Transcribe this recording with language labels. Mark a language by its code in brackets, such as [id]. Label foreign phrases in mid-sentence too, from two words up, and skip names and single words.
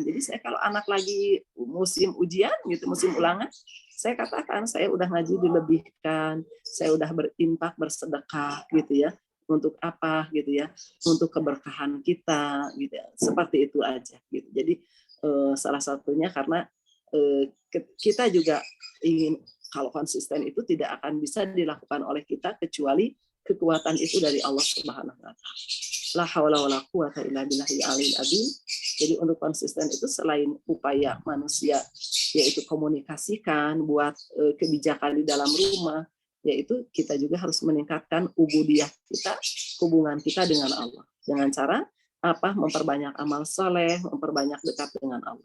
[id] Jadi saya kalau anak lagi musim ujian gitu, musim ulangan, saya katakan saya udah ngaji dilebihkan, saya udah berinfak bersedekah gitu ya, untuk apa gitu ya, untuk keberkahan kita gitu ya. Seperti itu aja gitu. Jadi salah satunya karena kita juga ingin, kalau konsisten itu tidak akan bisa dilakukan oleh kita kecuali kekuatan itu dari [ar] الله سبحانه وتعالى. لا حول ولا قوة إلا بالله العلي العظيم. [id] Jadi untuk konsisten itu selain upaya manusia yaitu komunikasikan buat kebijakan di dalam rumah, yaitu kita juga harus meningkatkan ubudiyah kita, hubungan kita dengan Allah. Dengan cara apa? Memperbanyak amal soleh, memperbanyak dekat dengan Allah.